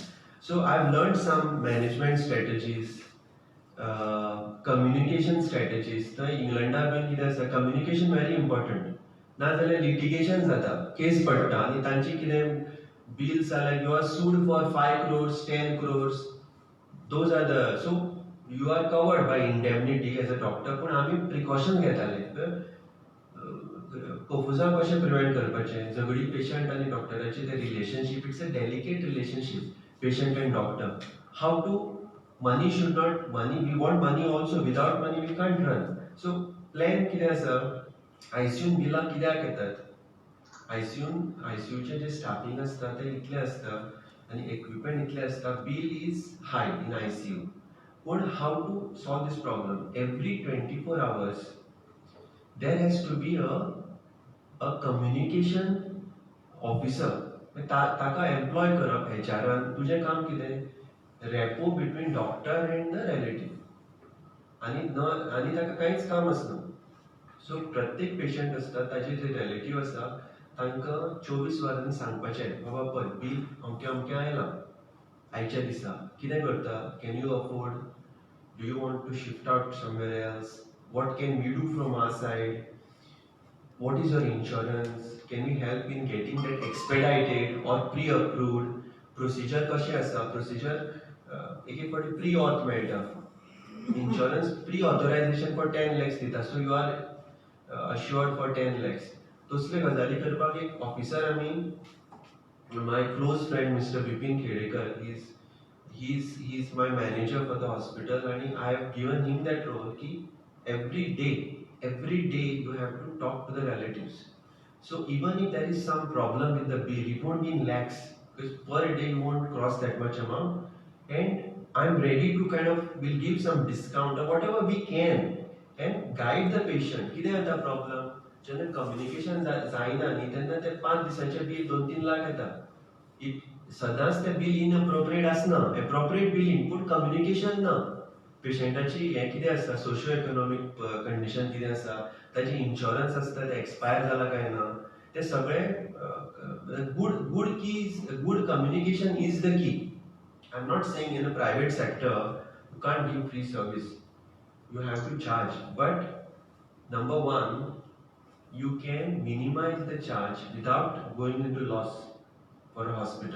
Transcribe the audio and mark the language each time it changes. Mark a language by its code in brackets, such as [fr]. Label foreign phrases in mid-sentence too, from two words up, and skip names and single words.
[en] So I've learned some management strategies, communication strategies. So England been [kok] कितें आसा, [en] communication very important. [kok] नाजाल्यार litigation जाता, केस पडटा आनी तांची कितें bills जाल्यार [en] you are sued for 5 crores, 10 crores. Those are the, so you are covered by indemnity as a doctor, [kok] पूण आमी प्रिकॉशन घेताले कफुजां कशें प्रिवेंट करपाचें. झगडी पेशंट आनी डॉक्टराचें तें रिलेशनशीप, [en] it's a delicate relationship patient and doctor. have to money should not money we want money also, without money we can't run. So plan [kok] कितें आसा, आयसीयून बिलां कित्याक येतात, आयसीयूचे जे स्टाफिंग आसता ते इतले आसता आनी इक्विपमेंट इतले आसता, [en] bill is high in ICU. पूण have to solve this problem, एवरी 24 hours there has to be a communication officer. [kok] ताका एम्प्लॉय करप एचआरान. तुजें काम कितें, [en] rapport between doctor and the relative, [kok] आनी ताका कांयच काम आसना. सो प्रत्येक पेशंट आसता ताजे जे रिलेटिव आसा तांकां 24 वरांनी सांगपाचें, बाबा पळय बील अमकें अमकें आयलां आयच्या दिसा, कितें करता, [en] can you afford, do you want to shift out somewhere else, what can we do from our side, what is your insurance, can we help in getting that expedited or pre-approved. [kok] Procedure कशें आसा, procedure एक फावटी [en] pre auth [kok] मेळटा, [en] insurance pre authorization for 10 lakhs [kok] दिता, [en] so you are assured for 10 lakhs. [kok] तसले गजाली करपाक एक ऑफिसर आमी, [en] my close friend Mister Bipin Khedekar, he is my manager for the hospital, and I have given him that role ki every day you have to talk to the relatives. So even if there is some problem with the bill, it won't be in lakhs, because per day you won't cross that much amount, and I'm ready to kind of, will give some discount or whatever we can and guide the patient. [kok] कितें जाता problem, जेन्ना कम्युनिकेशन जायना न्ही तेन्ना ते 5 दिसांचे बिल 2-3 लाख येता. सदांच ते [en] bill inappropriate [kok] आसना, [en] appropriate billing, [kok] पूण कम्युनिकेशन ना. पेशंटाची हें कितें आसा, [en] socio economic condition [kok] कितें आसा, ताजें इन्शुरन्स आसता तें एक्सपायर जाला काय ना, ते सगळें [en] good communication is the key. I'm not saying in a private sector you can't give free service, you have to charge, but number one, you can minimize the charge without going into loss for a hospital.